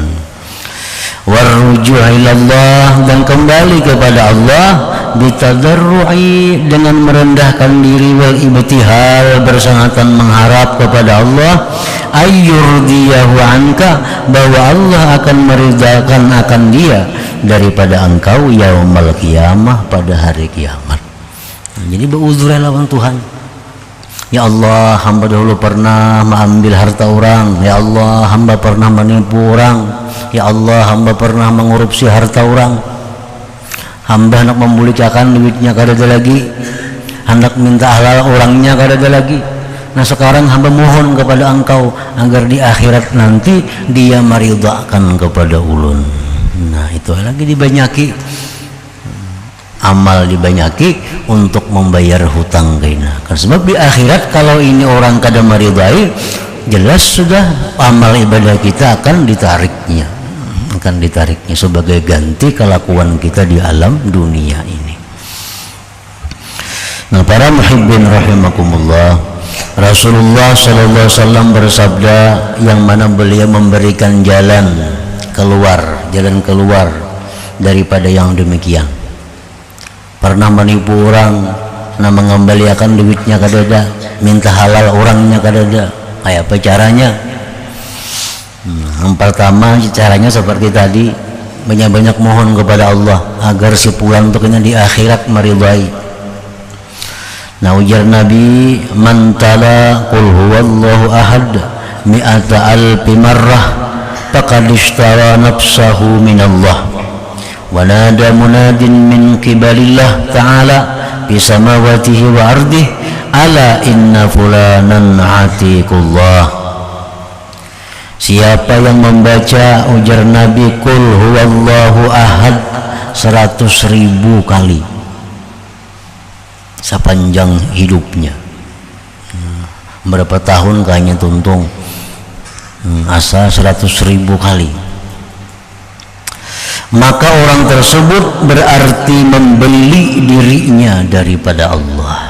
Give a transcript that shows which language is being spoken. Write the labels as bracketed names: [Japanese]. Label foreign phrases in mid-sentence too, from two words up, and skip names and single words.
[Arabic] والرجوع إلى الله, [Indonesian] dan kembali kepada Allah, bitadarru'i, dengan merendahkan diri, [Arabic] والابتهال, [Indonesian] bersangatan mengharap kepada Allah, [Arabic] أن يرضيه عنك, [Indonesian] bahwa Allah akan meridhakan akan dia daripada engkau [Arabic] يوم القيامة, [Indonesian] pada hari kiamat. Jadi berudzur lawan Tuhan. Ya Allah, hamba dahulu pernah mengambil harta orang. Ya Allah, hamba pernah menipu orang. Ya Allah, hamba pernah mengorupsi harta orang. Hamba hendak membulicakan duitnya kada ada lagi, hendak minta halal orangnya kada ada lagi. Nah sekarang hamba mohon kepada engkau agar di akhirat nanti dia meridhakan kepada ulun. Nah itu lagi dibanyaki, amal dibanyaki untuk membayar hutang kena. Karena sebab di akhirat kalau ini orang kada meridai, jelas sudah amal ibadah kita akan ditariknya sebagai ganti kelakuan kita di alam dunia ini. Nah para [Arabic] المحبين رحمكم الله, [Indonesian] Rasulullah [Arabic] صلى الله عليه وسلم [Indonesian] bersabda, yang mana beliau memberikan jalan keluar daripada yang demikian. Pernah menipu orang, nah mengembalikan duitnya kadada, minta halal orangnya kadada. Kayak apa caranya? Yang pertama caranya seperti tadi, banyak-banyak mohon kepada Allah agar si pulang untuk di akhirat meridai. Nah ujar Nabi, [Arabic] من تلا قل هو الله أحد مائة ألف مرة فقد اشترى نفسه من الله. ونادى مناد من قبل الله تعالى بسماواته وأرضه، ألا إن فلانا عتيق الله. [Indonesian] Siapa yang membaca ujar Nabi [Arabic] قل هو الله أحد [Indonesian] 100.000 kali sepanjang hidupnya, berapa tahun kayaknya tuntung, asa 100.000 kali, maka orang tersebut berarti membeli dirinya daripada Allah.